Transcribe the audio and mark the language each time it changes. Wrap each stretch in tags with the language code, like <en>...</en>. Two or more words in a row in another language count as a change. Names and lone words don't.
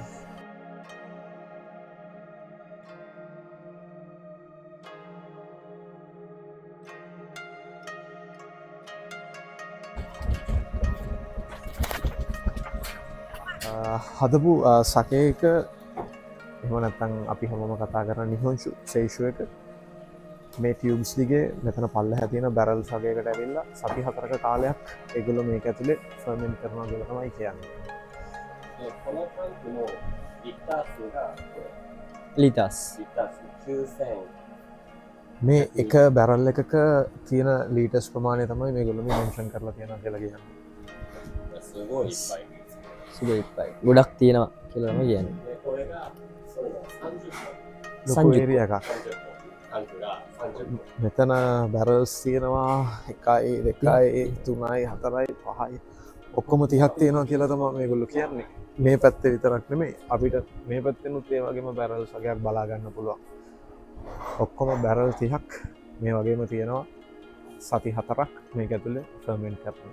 <si>හදපු සකේක එම නැත්තං අපි හමම කතා කරන නිහොංශු ශේෂුව එක මේ ටියබ්ස් දිගේ මෙතන පල්ල හැතියෙන බැරල් සගයකට ඇවිල්ලා සති හතරක කාලයක් ඒගොල්ල මේක ඇතුළේ ෆර්මෙන්ට් කරනවා කියලා තමයි කියන්නේ.</si> <ja>で、このタンクのリッター数が、</ja> <si>ලිටස්.</si> <ja>リッター数9000。</ja> <si>මේ එක බැරල් එකක තියෙන ලීටස් ප්‍රමාණය තමයි මේගොල්ලෝ මේ මෙන්ෂන් කරලා තියෙනවා කියලා කියන්නේ.</si> <ja>すごいいっぱい。すごいいっぱい.</ja> <si>ගොඩක් තියෙනවා කියලා තමයි කියන්නේ.</si> <ja>で、これが、そうだ、30</ja> <si>ලොකු ඒරියා එකක්.</si> <ja>本。タンクが30本。</ja> <si>මෙතන බැරල්ස් තියෙනවා 1යි 2යි 3යි 4යි 5යි ඔක්කොම 30ක් තියෙනවා කියලා තමයි මේගොල්ලෝ කියන්නේ. මේ පැත්තේ විතරක් නෙමෙයි අපිට මේ පැත්තෙනුත් ඒ වගේම බැරල්ස් වගේක් බලා ගන්න පුළුවන්. ඔක්කොම බැරල් 30ක් මේ වගේම තියෙනවා සති 4ක් මේක ඇතුලේ ෆර්මෙන්ට් කරනවා.</si>